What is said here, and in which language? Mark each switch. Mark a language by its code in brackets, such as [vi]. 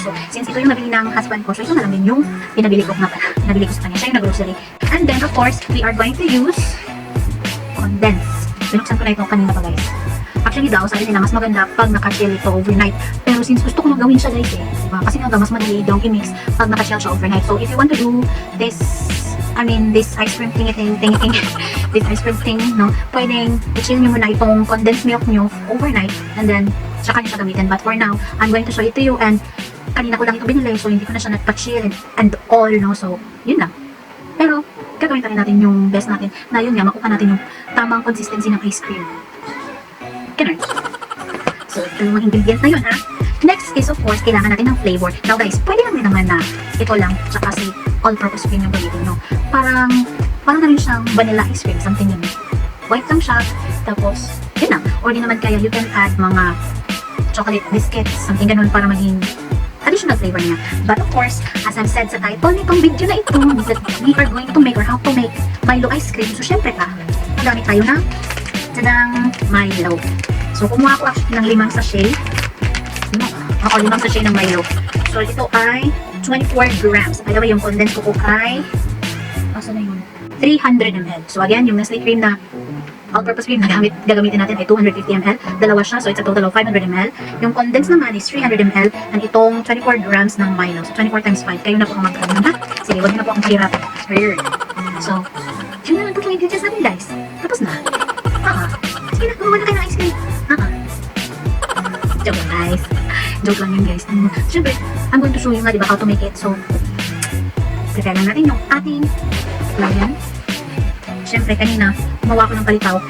[tl] So, since ito yung nabili ng husband ko, so ito na lang din yung pinabili ko sa kanya. Siya yung nag-grocery. [en] And then, of course, we are going to use condense. [tl] Binuksan ko na ito kanina pa guys. Actually daw, sabi nila, mas maganda pag naka-chill ito overnight. Pero since gusto ko nang gawin siya guys diba? Kasi nga mas madali daw i-mix pag naka-chill siya overnight. So, [en] if you want to do this ice cream thing, [tl] this ice cream thing, no, pwedeng i-chill nyo muna itong condensed milk nyo overnight and then saka nyo siya gamitin. [en] But for now, I'm going to show it to you and [tl] kanina ko lang ito binili so hindi ko na siya nagpa-chill and all, no, so yun lang. Pero gagawin pa rin natin yung best natin na yun nga, makuha natin yung tamang consistency ng ice cream. Ganun. So, ito yung mga ingredients na yun, ha? Next is, of course, kailangan natin ng flavor. [en] Now, guys, [tl] pwede lang din naman na ito lang, tsaka si all-purpose cream yung gamitin nyo. Parang na rin siyang vanilla ice cream, something yun. White lang siya, tapos, yun lang. Or di naman kaya, [en] you can add [tl] mga chocolate biscuits, something ganun para maging additional flavor niya. [en] But of course, as I've said [tl] sa title nitong video na ito, [en] that we are going to make or how to make Milo ice cream. [tl] So, syempre magamit tayo ng Milo. So, kumuha ko actually ng 5 sachet. 5 sachet ng Milo. So, ito ay 24 grams. By the way, yung condensed ko ay asa na yun? 300 ml. So, again, yung Nestle cream na all-purpose cream na gagamitin natin ay 250 ml. Dalawa siya, [en] so it's a total of 500 ml. [tl] Yung condensed naman is 300 ml. And itong 24 grams ng Milo. So, 24 times 5. Kayo na po ang magkakaroon, ha? Sige, huwag na po ang hirap. So, yun na lang po yung ingredients natin, guys. Tapos na. Sige na, gumawa na kayo ng ice cream. Joke lang, guys. Joke lang yun, guys. [en] Siyempre, I'm going to show you nga, diba, how to make it. [tl] So, prepare lang natin yung ating lagyan. Siyempre, kanina, gumawa ko ng palitaw.